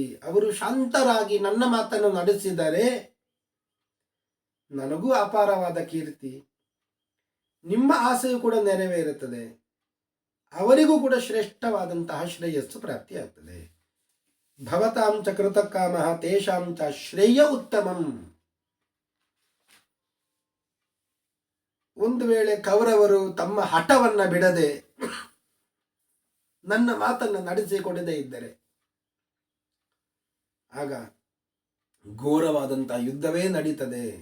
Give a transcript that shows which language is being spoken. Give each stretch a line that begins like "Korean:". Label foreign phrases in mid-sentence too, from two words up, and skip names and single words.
Kannada: ಅವರು ಶಾಂತರಾಗಿ ನನ್ನ ಮಾತನ್ನು ನಡೆಸಿದರೆ ನನಗೂ ಅಪಾರವಾದ ಕೀರ್ತಿ, ನಿಮ್ಮ ಆಸೆಯು ಕೂಡ ನೆರವೇರುತ್ತದೆ, ಅವರಿಗೂ ಕೂಡ ಶ್ರೇಷ್ಠವಾದಂತಹ ಶ್ರೇಯಸ್ಸು ಪ್ರಾಪ್ತಿಯಾಗ್ತದೆ.
Sanskrit: ಭವತಾಂ ಚ ಕೃತಕಾಮಃ ತೇಷಾಂ ಚ ಶ್ರೇಯ ಉತ್ತಮಂ.
Kannada: ಒಂದು ವೇಳೆ ಕೌರವರು ತಮ್ಮ ಹಠವನ್ನ ಬಿಡದೆ ನನ್ನ ಮಾತನ್ನು ನಡೆಸಿಕೊಡದೇ ಇದ್ದರೆ ಆಗ ಘೋರವಾದಂತಹ ಯುದ್ಧವೇ ನಡೀತದೆ.